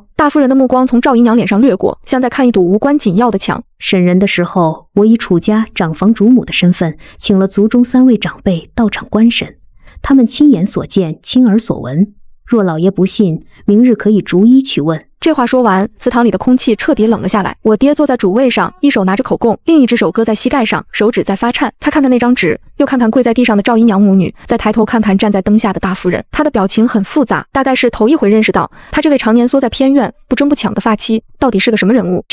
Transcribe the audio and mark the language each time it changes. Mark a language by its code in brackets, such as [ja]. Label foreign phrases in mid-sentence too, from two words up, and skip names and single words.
[zh] 大夫人的目光從趙姨娘臉上掠過，像在看一堵無關緊要的牆。審人的時候，我以楚家長房主母的身份，請了族中3位長輩到場觀審，他們親眼所見，親耳所聞。若老爺不信，明日可以逐一去問。這話說完，祠堂裡的空氣徹底冷了下來。我爹坐在主位上，一手拿着口供，另一隻手擱在膝蓋上，手指在發顫。他看看那張紙，又看看跪在地上的趙姨娘母女，再抬頭看看站在燈下的大夫人。他的表情很複雜，大概是頭一回認識到他這位常年縮在偏院、不爭不搶的髮妻到底是個什麼人物。